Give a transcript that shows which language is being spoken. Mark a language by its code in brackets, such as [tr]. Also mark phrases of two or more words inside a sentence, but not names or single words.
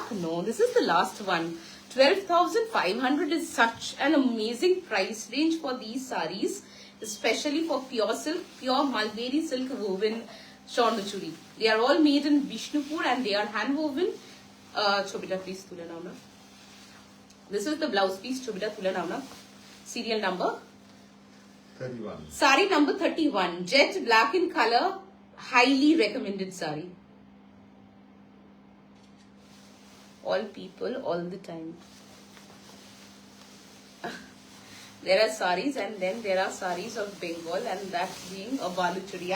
[en] No, this is the last one. 12,500 is such an amazing price range for these sarees, especially for pure silk, pure mulberry silk woven Swarnachuri. They are all made in Vishnupur and they are hand woven. [bn] Chobita, please তুলে নাও না. [en] This is the blouse piece. [bn] Chobita তুলে নাও না. [en] Serial number 31. Saree number 31. Jet black in color. Highly recommended saree. All people, all the time. There are sarees and then there are sarees of Bengal, and that being a Balucheri.